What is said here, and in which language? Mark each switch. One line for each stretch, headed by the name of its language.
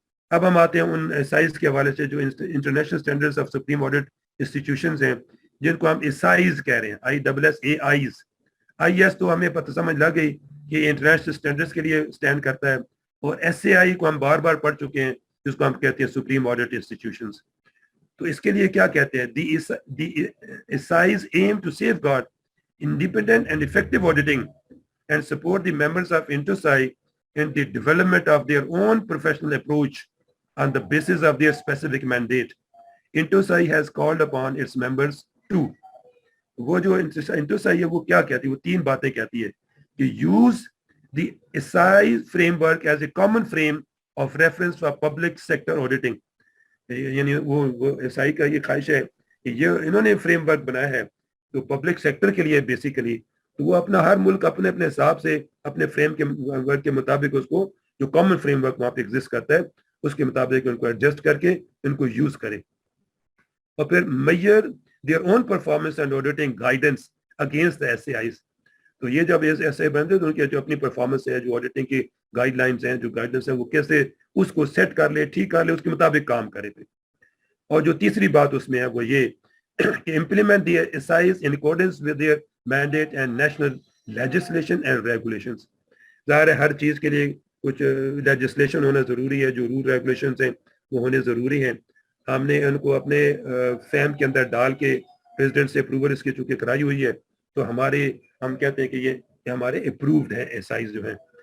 Urdu: اب ہم آتے ہیں ان سائز کے حوالے سے جو international standards of supreme audit institutions ہیں جن کو ہم ایسائز کہہ رہے ہیں, ISSAIs. IS تو ہمیں پتہ سمجھ لگ گئی کہ انٹرنیشنل اسٹینڈرڈز کے لیے اسٹینڈ کرتا ہے, اور SAI کو ہم بار بار پڑھ چکے ہیں جس کو ہم کہتے ہیں سپریم آڈٹ انسٹیٹیوشنز. تو اس کے لیے کیا کہتے ہیں,
English: The ISSAIs aim to safeguard independent and effective auditing and support the members of INTOSAI in the development of their own professional approach on the basis of their specific mandate. INTOSAI has called upon its members to,
Urdu: وہ جو INTOSAI ہے وہ کیا کہتی ہے, وہ 3 باتیں کہتی ہے کہ
English: use the ESAI framework as a common frame of reference for public sector auditing.
Urdu: یعنی وہ ESAI کا یہ خواہش ہے کہ یہ انہوں نے فریم ورک بنایا ہے تو پبلک سیکٹر کے لیے بیسیکلی, تو وہ اپنا ہر ملک اپنے اپنے حساب سے اپنے فریم کے ورک کے مطابق اس کو جو کامن فریم ورک وہاں پہ ایگزسٹ کرتا ہے اس کے مطابق ان کو ایڈجسٹ کر کے ان کو یوز کرے. اور پھر
English: Measure their own performance and auditing guidance against the SAIs.
Urdu: تو یہ جب ایسے بنتے تو ان کی جو اپنی پرفارمنس ہے, جو آڈیٹنگ کی گائیڈ لائنس ہیں, جو گائیڈنس ہیں, وہ کیسے اس کو سیٹ کر لے, ٹھیک کر لے, اس کے مطابق کام کرے پھر. اور جو تیسری بات اس میں ہے وہ یہ کہ
English: implement the SAIs in accordance with their mandate and national legislation and regulations.
Urdu: ظاہر ہے ہر چیز کے لیے کچھ لیجسلیشن ہونا ضروری ہے, جو رول ریگولیشنز ہیں وہ ہونے ضروری ہیں. ہم نے ان کو اپنے فیم کے اندر ڈال کے پریزیڈنٹ سے اپروول اس کی چونکہ کرائی ہوئی ہے تو ہمارے ہم کہتے ہیں کہ یہ ہمارے اپرووڈ ہیں SAIs جو ہیں.